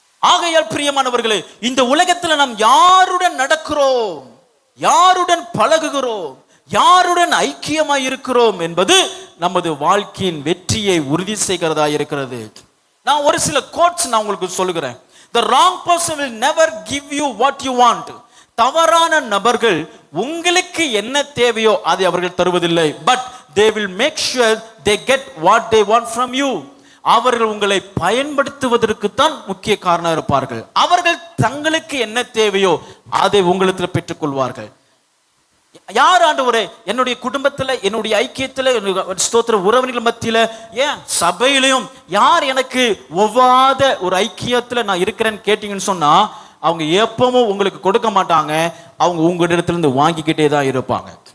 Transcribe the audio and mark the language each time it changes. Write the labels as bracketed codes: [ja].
[ta] ஆகையால் பிரியமானவர்களே, இந்த உலகத்துல நாம் யாருடன் நடக்கிறோம், யாருடன் பழகுகிறோம், யாருடன் ஐக்கியமாய் இருக்கிறோம் என்பது நமது வாழ்க்கையின் வெற்றியை உறுதி செய்கிறதா இருக்கிறது. நான் ஒரு சில கோட்ஸ் நான் உங்களுக்கு சொல்லுகிறேன். [en] The wrong person will never give you what you want. [ta] தவறான நபர்கள் உங்களுக்கு என்ன தேவையோ அதை அவர்கள் தருவதில்லை. [en] But they will make sure they get what they want from you. [ta] அவர்கள் உங்களை பயன்படுத்துவதற்கு தான் முக்கிய காரணம் இருப்பார்கள். அவர்கள் தங்களுக்கு என்ன தேவையோ அதை உங்களிடத்தில் பெற்றுக் கொள்வார்கள். யார் ஆண்டவரே என்னுடைய குடும்பத்துல, என்னுடைய ஐக்கியத்துல, ஸ்தோத்திர உறவினர்கள் மத்தியில, ஏன் சபையிலையும் யார் எனக்கு ஒவ்வாத ஒரு ஐக்கியத்துல நான் இருக்கிறேன்னு கேட்டீங்கன்னு சொன்னா அவங்க எப்பவும் உங்களுக்கு கொடுக்க மாட்டாங்க, அவங்க உங்க இடத்துல இருந்து வாங்கிக்கிட்டே தான் இருப்பாங்க.